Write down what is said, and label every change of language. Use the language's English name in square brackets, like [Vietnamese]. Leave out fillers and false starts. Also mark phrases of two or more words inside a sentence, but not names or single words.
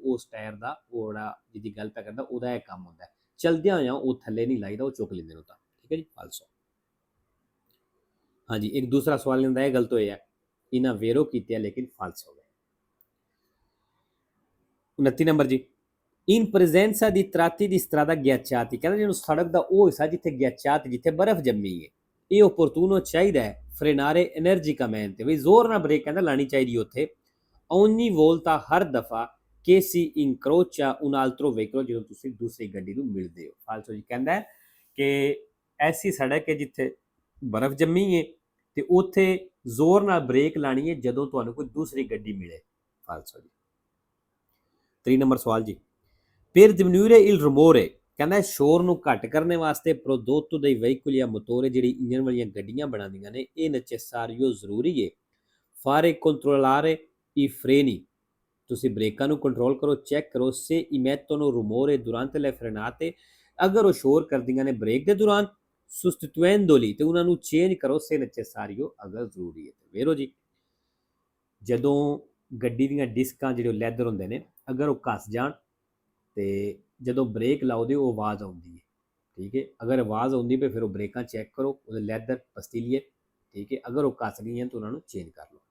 [Punjabi] ਉਸ ਟਾਇਰ ਦਾ ਉਹ ਜਿਹੜਾ ਜਿਹਦੀ ਗੱਲ ਪੈ ਕਰਦਾ ਉਹਦਾ ਇਹ ਕੰਮ ਹੁੰਦਾ ਹੈ। ਚਲਦਿਆਂ ਹੋਇਆਂ ਉਹ ਥੱਲੇ ਨਹੀਂ ਲਾਈਦਾ, ਉਹ ਚੁੱਕ ਲੈਂਦੇ ਨੇ ਤਾਂ। ਠੀਕ ਹੈ ਜੀ, ਫਾਲਸੋ। ਹਾਂਜੀ, ਇੱਕ ਦੂਸਰਾ ਸਵਾਲ ਲੈਂਦਾ ਇਹ ਗਲਤ ਹੋਇਆ, ਇਹਨਾਂ ਵੇਰੋ ਕੀਤੇ ਲੇਕਿਨ ਫਾਲਸ ਹੋ ਗਏ। 29 ਨੰਬਰ ਜੀ, [Italian] in presenza di tratti di strada ghiacciati [Punjabi] ਕਹਿੰਦਾ ਜਿਹਨੂੰ ਸੜਕ ਦਾ ਉਹ ਹਿੱਸਾ ਜਿੱਥੇ ghiacciati ਜਿੱਥੇ ਬਰਫ਼ ਜੰਮੀ ਹੈ, ਇਹ opportuno ਚਾਹੀਦਾ ਹੈ [Italian] frenare energicamente [Punjabi] ਵੀ ਜ਼ੋਰ ਨਾਲ ਬ੍ਰੇਕ ਕਹਿੰਦਾ ਲਾਣੀ ਚਾਹੀਦੀ ਉੱਥੇ। [Italian] ogni volta [Punjabi] ਹਰ ਦਫਾ [Italian] che si incrocia un altro veicolo [Punjabi] ਜਦੋਂ ਤੁਸੀਂ ਦੂਸਰੀ ਗੱਡੀ ਨੂੰ ਮਿਲਦੇ ਹੋ। ਫਾਲਸੋ ਜੀ ਕਹਿੰਦਾ ਕਿ ਐਸੀ ਸੜਕ ਹੈ ਜਿੱਥੇ ਬਰਫ਼ ਜੰਮੀ ਹੈ ਤੇ ਉੱਥੇ ਜ਼ੋਰ ਨਾਲ ਬ੍ਰੇਕ ਲਾਣੀ ਹੈ ਜਦੋਂ ਤੁਹਾਨੂੰ ਕੋਈ ਦੂਸਰੀ ਗੱਡੀ ਮਿਲੇ। ਫਾਲਸੋ ਜੀ। 3 ਨੰਬਰ ਸਵਾਲ ਜੀ, [Italian] per diminuire il rumore [Punjabi] ਕਹਿੰਦਾ ਸ਼ੋਰ ਨੂੰ ਘੱਟ ਕਰਨ ਵਾਸਤੇ [Italian] prodotto dei veicoli a motore [Punjabi] ਜਿਹੜੀ ਇੰਜਨ ਵਾਲੀਆਂ ਗੱਡੀਆਂ ਬਣਾਉਂਦੀਆਂ ਨੇ, ਇਹ necessario ਜ਼ਰੂਰੀ ਹੈ [Italian] fare controllare i freni [Punjabi] ਤੁਸੀਂ ਬ੍ਰੇਕਾਂ ਨੂੰ ਕੰਟਰੋਲ ਕਰੋ, ਚੈੱਕ ਕਰੋ [Italian] se emettono rumore durante le frenate [Punjabi] ਅਗਰ ਉਹ ਸ਼ੋਰ ਕਰਦੀਆਂ ਨੇ ਬ੍ਰੇਕ ਦੇ ਦੌਰਾਨ sostituendoli ਤੇ ਉਹਨਾਂ ਨੂੰ ਚੇਂਜ ਕਰੋ [Italian] se necessario [Punjabi] ਅਗਰ ਜ਼ਰੂਰੀ ਹੈ। ਵੇਰੋ ਜੀ, ਜਦੋਂ ਗੱਡੀ ਦੀਆਂ ਡਿਸਕਾਂ ਜਿਹੜੇ ਲੈਦਰ ਹੁੰਦੇ ਨੇ ਅਗਰ ਉਹ ਘਸ ਜਾਣ ਤੇ ਜਦੋਂ ਬ੍ਰੇਕ ਲਾਓਦੇ ਉਹ ਆਵਾਜ਼ ਆਉਂਦੀ ਹੈ। ਠੀਕ ਹੈ, ਅਗਰ ਆਵਾਜ਼ ਆਉਂਦੀ ਪਈ ਫਿਰ ਉਹ ਬ੍ਰੇਕਾਂ ਚੈੱਕ ਕਰੋ, ਉਹਦੇ ਲੈਦਰ ਪਸਤੀਲੀਏ। ਠੀਕ ਹੈ, ਅਗਰ ਉਹ ਘਸ ਗਈਆਂ ਤਾਂ ਉਹਨਾਂ ਨੂੰ ਚੇਂਜ ਕਰ ਲਓ।